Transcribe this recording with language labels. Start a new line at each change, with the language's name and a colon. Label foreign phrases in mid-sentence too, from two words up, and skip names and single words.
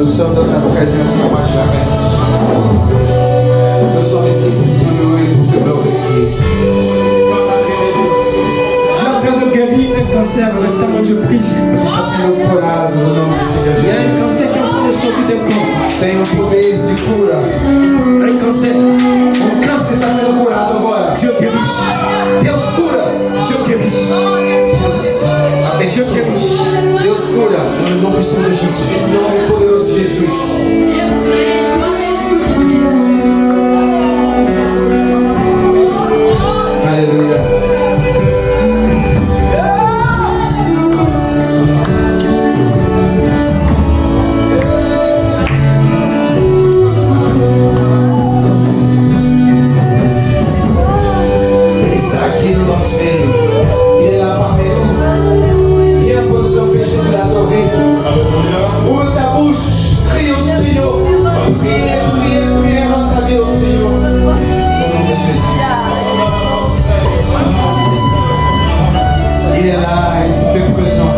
French: besoin de ta présence comme jamais. Nous sommes ici pour te louer, pour te glorifier. Dieu est en train de guérir un cancer. Restement, je prie.
Portuguese: Você está sendo curado no nome do Senhor
French: Il y a un Jesus. cancer qui est en train de sortir d'un corps.
Portuguese: Tem poder de cura.
French: Un cancer.
Portuguese: Câncer está sendo curado agora.
French: Dieu guérit.
Portuguese: Deus cura.
French: Dieu guérit.
Portuguese: Abençoa. Deus cura.
French: Dans le nom puissant de Jésus.
Portuguese: Em nome poderoso de Jesus. Aleluia. Ele está aqui no nosso meio.
French: Il est là parmi nous. Viens pour nous empêcher de l'adorer. Ouvre ta bouche. Crie au Seigneur. Prie, prie, prie. Rends ta vie au Seigneur. Au nom de Jésus. Il est là, il se fait présent.